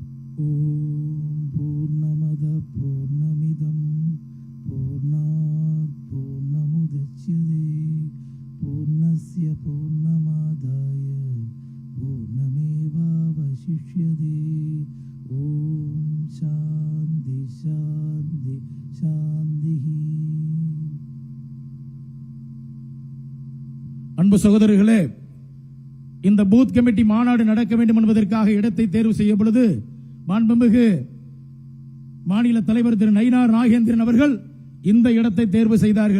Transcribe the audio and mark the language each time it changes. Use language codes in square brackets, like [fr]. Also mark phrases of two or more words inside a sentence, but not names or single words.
[sa] ॐ पूर्णमदः पूर्णमिदं पूर्णात् पूर्णमुदच्यते पूर्णस्य पूर्णमादाय पूर्णमेवावशिष्यते. ॐ शान्तिः शान्तिः शान्तिः. [ta] அன்பு சகோதரர்களே, இந்த [en] booth committee [ta] மாநாடு நடக்க வேண்டும் என்பதற்காக இடத்தை தேர்வு செய்ய பொழுது மாண்புமிகு மாநில தலைவர் திரு நயினார் நாகேந்திரன் அவர்கள் இந்த இடத்தை தேர்வு செய்தார்கள்.